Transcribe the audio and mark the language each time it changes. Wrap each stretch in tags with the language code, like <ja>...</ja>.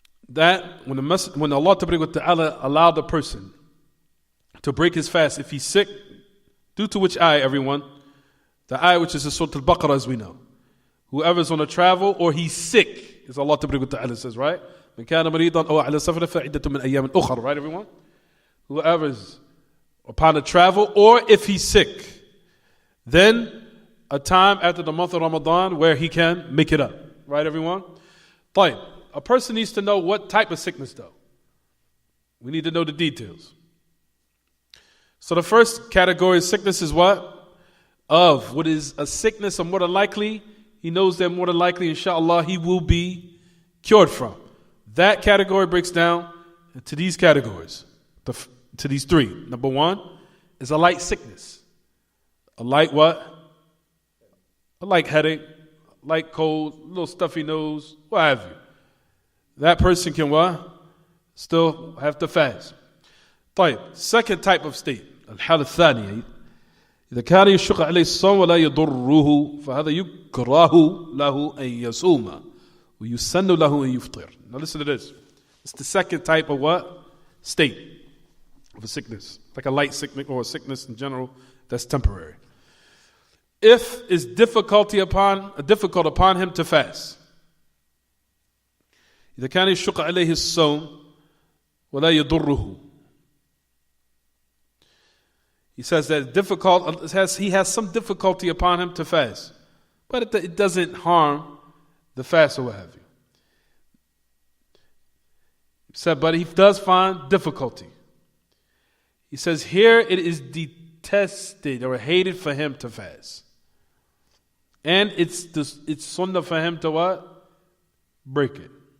<en>That when Allah Ta'ala allowed the person to break his fast if he's sick, due to which ayah, everyone? The ayah which is in Surah Al-Baqarah, as we know. Whoever's on a travel or he's sick, as Allah Ta'ala says, right?</en> <ar>من كان مريضا أو على سفر فعدة من أيام أخرى,</ar> <en>right, everyone? Whoever's upon a travel or if he's sick, then a time after the month of Ramadan where he can make it up, right, everyone?</en> <ar>طيب.</ar> <en>A person needs to know what type of sickness, though. We need to know the details. So the first category of sickness is what? Of what is a sickness, or more than likely, he knows that more than likely, inshallah, he will be cured from. That category breaks down into these categories, to these three. Number one is a light sickness. A light what? A light headache, light cold, little stuffy nose, what have you. That person can what? Still have to fast. طيب. Second type of state.</en> <ar>الحالة الثانية إذا كان يشق عليه الصوم ولا يضره فهذا يكره له أن يصوم ويسن له أن يفطر.</ar> <en>Now listen to this. It's the second type of what? State of a sickness. Like a light sickness or a sickness in general that's temporary. If it's difficult upon him to fast.</en> <ar>إذا كان يشق عليه الصوم ولا يضره.</ar> <en>He says that he has some difficulty upon him to fast, but it doesn't harm the fast or what have you. He said, but he does find difficulty. He says here it is detested or hated for him to fast, and it's sunnah for him to what? Break it.</en>